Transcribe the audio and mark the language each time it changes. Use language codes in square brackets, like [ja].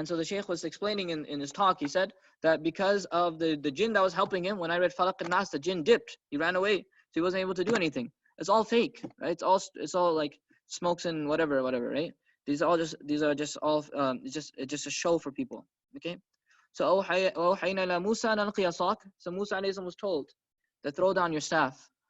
[en] And so the sheikh was explaining in his talk, he said that because of the jinn that was helping him, when I read Falaq and Nas, the jinn dipped, he ran away, so he wasn't able to do anything. It's all fake, right? It's all like smokes and whatever, right? These are just all it's just a show for people, okay? [ar] So أوحينا Musa أن ألقي عصاك. [en] So Musa alayhi salam was told to throw down your staff.